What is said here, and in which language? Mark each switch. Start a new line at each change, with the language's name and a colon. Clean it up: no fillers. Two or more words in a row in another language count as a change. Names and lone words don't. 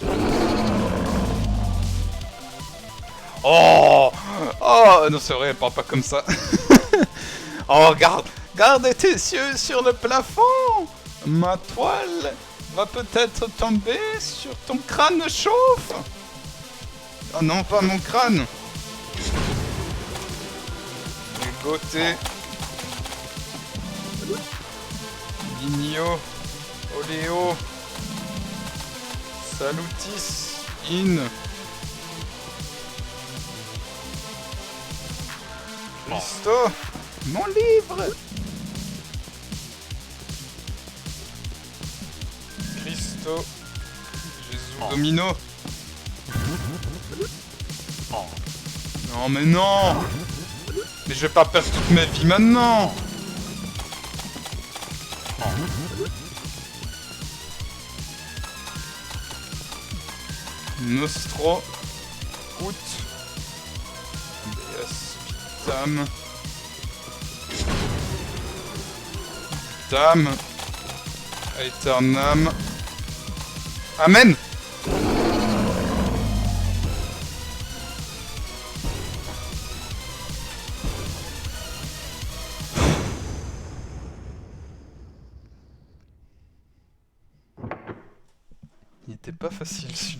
French: Oh. Oh non, c'est vrai, elle parle pas comme ça. Oh, regarde. Garde tes yeux sur le plafond. Ma toile va peut-être tomber sur ton crâne chauffe. Oh non, pas mon crâne. Goté. Ligno.
Latin: Oléo. Salutis. In. Christo.
French: Mon livre. Christo. Jésus Domino. Non mais non. Mais je vais pas perdre toute ma vie maintenant. Nostro.
Latin: Out. Deus Vitam. Vitam. Aeternam. Amen.
French: Il était pas facile celui-là.